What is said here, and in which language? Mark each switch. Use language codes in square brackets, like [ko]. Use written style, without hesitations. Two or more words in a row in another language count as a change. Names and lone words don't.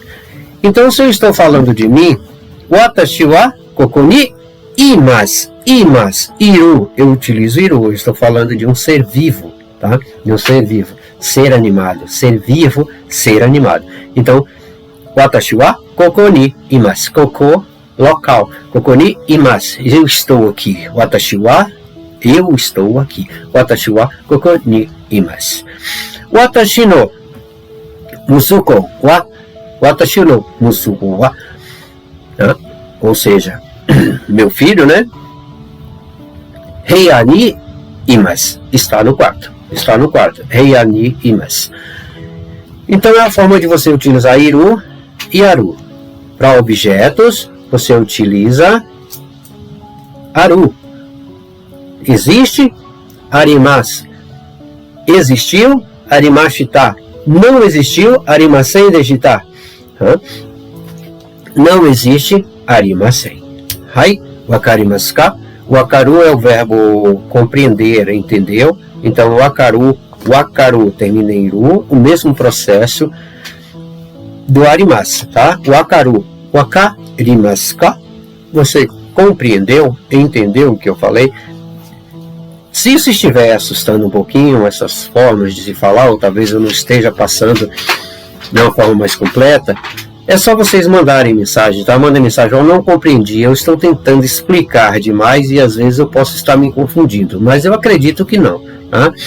[pt] Então, se eu estou falando de mim, [ja] 私はここにいます。います。いる. [pt] Eu utilizo iru. Eu estou falando de um ser vivo. Tá? De um ser vivo. Ser animado, ser vivo, ser animado. Então, [ja] 私はここにいます. Koko, local. ここにいます. [pt] Eu estou aqui. [ja] 私は, [pt] eu estou aqui. [ja] 私はここにいます. 私の息子は、私の息子は. [pt] Ou seja, meu filho, né? [ja] 部屋にいます. [pt] Está no quarto. Está no quarto. [ja] 部屋にいます. [pt] Então é a forma de você utilizar iru e aru. Para objetos, você utiliza aru. Existe? Arimasu. Existiu? Arimashita. Não existiu? [ja] ありませんでした. [pt] Não existe? [ja] ありません。はい? 分かりますか? [pt] Wakaru é o verbo compreender, entendeu? Então, wakaru termina em ru, o mesmo processo do arimasu, tá? [ja] 分かる、分かりますか? [pt] Você compreendeu, entendeu o que eu falei? Se isso estiver assustando um pouquinho, essas formas de se falar, ou talvez eu não esteja passando de uma forma mais completa, é só vocês mandarem mensagem, tá? Mandem mensagem, eu não compreendi, eu estou tentando explicar demais e às vezes eu posso estar me confundindo, mas eu acredito que não, tá?